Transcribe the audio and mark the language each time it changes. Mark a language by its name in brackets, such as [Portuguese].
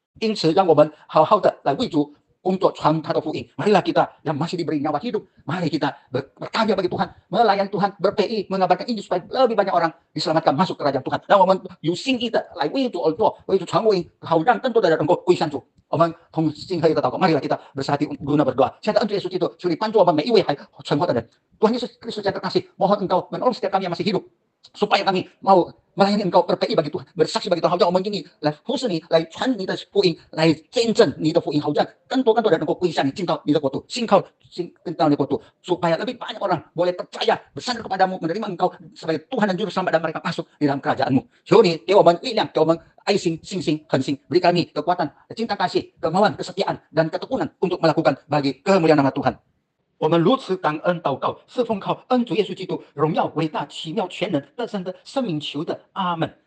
[Chinese] 因此，让我们好好的来为主工作，传他的福音。 [Indonesian] marilah kita yang masih diberi nyawa hidup, mari kita berkarya bagi Tuhan, melayani Tuhan, berPI, mengabarkan Injil supaya lebih banyak orang diselamatkan masuk kerajaan Tuhan。 [Chinese] 让我们有心意的来为主而做，为主传福音，好让更多的人能够归向主。我们同心合一的祷告， [Indonesian] marilah kita bersatu guna berdoa。 [Chinese] 现在恩主耶稣基督，求你帮助我们每一位还存活的人。 [Indonesian] Tuhan Yesus Kristus yang terkasih, mohon Engkau menolong setiap kami yang masih hidup, supaya kami mau melayani Engkau, berPI bagi Tuhan, bersaksi bagi Tuhan， [Chinese] 好让我们愿意来服侍你，来传你的福音，来见证你的福音，好让更多人能够归向你，进到你的国度，信到你的国度， [Indonesian] supaya lebih banyak orang boleh percaya, bersandar kepadamu, menerima Engkau sebagai Tuhan dan Juru Selamat, dan mereka masuk di dalam kerajaan-Mu。 [Chinese] 求你给我们力量，给我们爱心、信心、恒心， [Indonesian] beri kami kekuatan, cinta kasih, kemauan, kesetiaan, dan ketekunan untuk melakukan bagi kemuliaan nama Tuhan。 [Chinese] 我们如此感恩祷告，是奉靠恩主耶稣基督荣耀、伟大、奇妙、全能、得胜的生命求的，阿门。